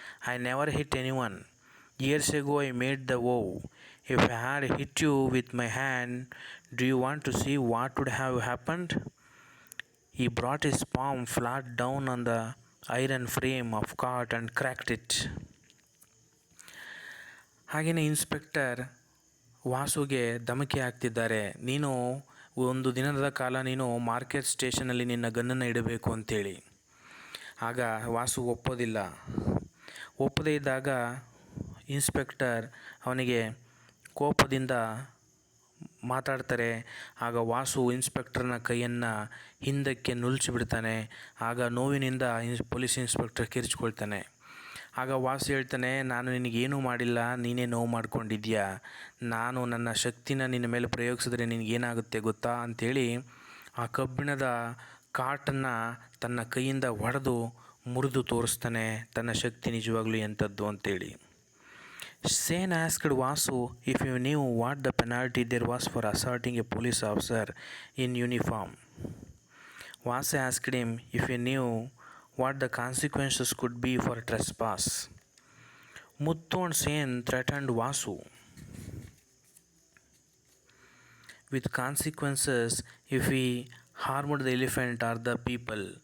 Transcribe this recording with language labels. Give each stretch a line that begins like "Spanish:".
English: I never hit anyone. Years ago I made the vow. If I had hit you with my hand, do you want to see what would have happened?" He brought his palm flat down on the iron frame of cart and cracked it.
Kannada: ಹಾಗೆಯೇ inspector ವಾಸುಗೆ ಧಮಕಿ ಹಾಕ್ತಿದ್ದಾರೆ. ನೀನು ಒಂದು ದಿನದ ಕಾಲ ನೀನು market ಸ್ಟೇಷನಲ್ಲಿ ನಿನ್ನ ಗನ್ನನ್ನು ಇಡಬೇಕು ಅಂತೇಳಿ. ಆಗ ವಾಸು ಒಪ್ಪದೇ ಇದ್ದಾಗ ಇನ್ಸ್ಪೆಕ್ಟರ್ ಅವನಿಗೆ ಕೋಪದಿಂದ ಮಾತಾಡ್ತಾರೆ. ಆಗ ವಾಸು ಇನ್ಸ್ಪೆಕ್ಟರ್ನ ಕೈಯನ್ನು ಹಿಂದಕ್ಕೆ ನುಲ್ಚಿಬಿಡ್ತಾನೆ. ಆಗ ನೋವಿನಿಂದ ಪೊಲೀಸ್ ಇನ್ಸ್ಪೆಕ್ಟರ್ ಕಿರ್ಚ್ಕೊಳ್ತಾನೆ. ಆಗ ವಾಸು ಹೇಳ್ತಾನೆ, ನಾನು ನಿನಗೇನೂ ಮಾಡಿಲ್ಲ, ನೀನೇ ನೋವು ಮಾಡ್ಕೊಂಡಿದ್ಯಾ. ನಾನು ನನ್ನ ಶಕ್ತಿನ ನಿನ್ನ ಮೇಲೆ ಪ್ರಯೋಗಿಸಿದ್ರೆ ನಿನಗೇನಾಗುತ್ತೆ ಗೊತ್ತಾ ಅಂಥೇಳಿ ಆ ಕಬ್ಬಿಣದ ಕಾಟನ್ನು ತನ್ನ ಕೈಯಿಂದ ಹೊಡೆದು ಮುರಿದು ತೋರಿಸ್ತಾನೆ ತನ್ನ ಶಕ್ತಿ ನಿಜವಾಗ್ಲೂ ಎಂಥದ್ದು ಅಂತೇಳಿ.
English: Sen asked Vasu if he knew what the penalty there was for assaulting a police officer in uniform. Vasu asked him if he knew what the consequences could be for trespass. Muthu and Sen threatened Vasu with consequences if he harmed the elephant or the people.